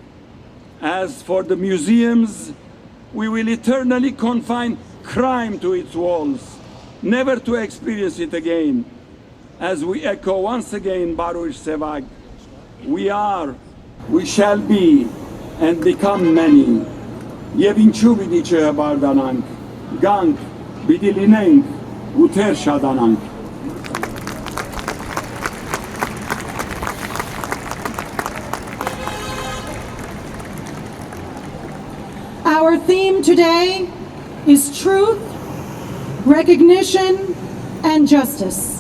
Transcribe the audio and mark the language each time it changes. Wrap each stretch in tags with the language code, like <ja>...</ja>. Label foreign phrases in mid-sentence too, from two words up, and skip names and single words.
<en>As for the museums, we will eternally confine crime to its walls, never to experience it again. As we echo once again Baruch Sevag, we are, we shall be, and become many.</en> <hy>Եվ ինչու պիտի չհբարդանանք, գանք, պիտի լինենք ու թեր շատանանք։</hy> <en>Our theme today is truth, recognition, and justice.</en>